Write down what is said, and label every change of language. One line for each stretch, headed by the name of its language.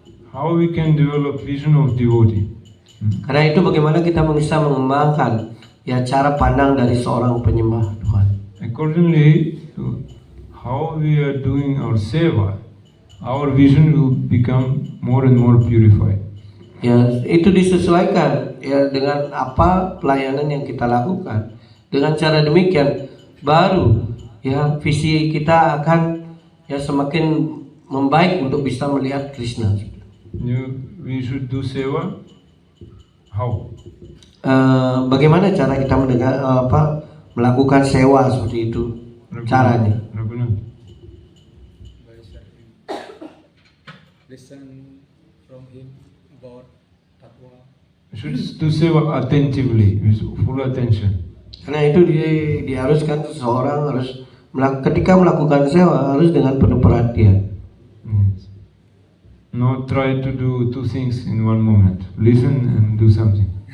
English: How we can develop vision of devotee?
Indonesian: Karena itu bagaimana kita bisa mengembangkan ya cara pandang dari seorang penyembah Tuhan.
English: Accordingly to how we are doing our seva, our vision will become more and more purified.
Indonesian: Ya, itu disesuaikan ya dengan apa pelayanan yang kita lakukan. Dengan cara demikian baru ya visi kita akan ya semakin membaik untuk bisa melihat Krishna.
English: We should do seva. How?
Indonesian: Bagaimana cara kita melakukan sewa seperti itu? caranya. Raghunath.
English: by sharing. Listen from him about Tatwa. Should do seva attentively, with full attention.
Indonesian: Karena itu diharuskan seseorang harus ketika melakukan sewa harus dengan penuh perhatian.
English: Yes. Not try to do two things in one moment. Listen and do something.